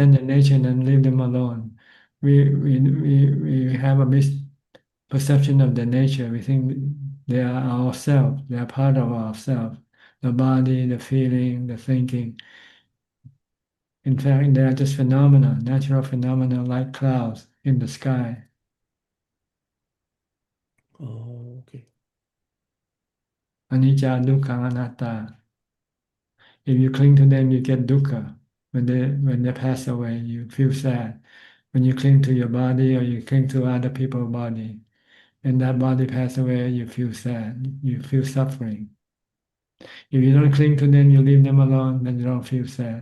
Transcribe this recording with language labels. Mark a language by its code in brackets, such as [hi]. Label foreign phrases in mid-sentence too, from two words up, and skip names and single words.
[en] Understand the nature and then leave them alone. We have a misperception of the nature. We think they are ourselves. They are part of ourselves. The body, the feeling, the thinking. In fact, they are just phenomena, natural phenomena like clouds in the sky. Oh, okay. [pi] Anicca, dukkha, anatta. [en] If you cling to them, you get dukkha. When they pass away, you feel sad. When you cling to your body or you cling to other people's body, and that body pass away, you feel sad. You feel suffering. If you don't cling to them, you leave them alone, then you don't feel sad.